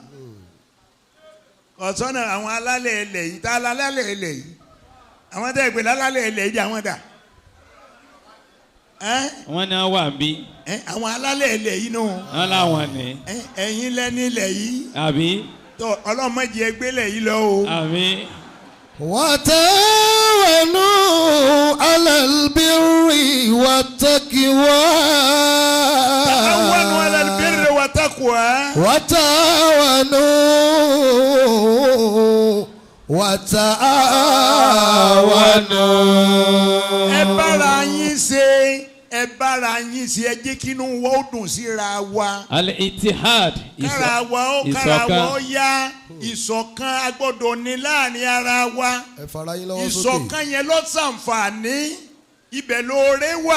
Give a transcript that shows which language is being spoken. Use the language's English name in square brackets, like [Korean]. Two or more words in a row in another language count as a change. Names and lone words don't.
[Yoruba] kò sọ́nà àwọn alálẹ̀ ilẹ̀ yìí tá a lálẹ́ ilẹ̀ yìí àwọn tẹ́ ẹ pè lálẹ́ ilẹ̀ yìí àwọn dà wọ́n ní wà ń bí. àwọn alálẹ̀ ilẹ̀ yìí nù. wọ́n láwọn ní. ẹ̀yin lẹ́ni ilẹ̀ yìí. àbí. tó ọlọ́mọdé ẹgbẹ́lẹ̀ yìí lọ o. àmín. [Arabic] وتعاونوا على البر والتقوى. تعاونوا على البر والتقوى. وتعاونوا. [Yoruba] ẹ bára yín ṣe ẹ bára yín ṣe ẹ jẹ́ kí inú wa ó dùn síra wa. al-ittihad. kára wa ó yá ìṣọ̀kan agbọ́dọ̀ ní láàrin ara wa. ẹ fara yín lọ́wọ́ sókè. ìṣọ̀kan yẹn ló ṣàǹfààní ibẹ̀ lóore wà.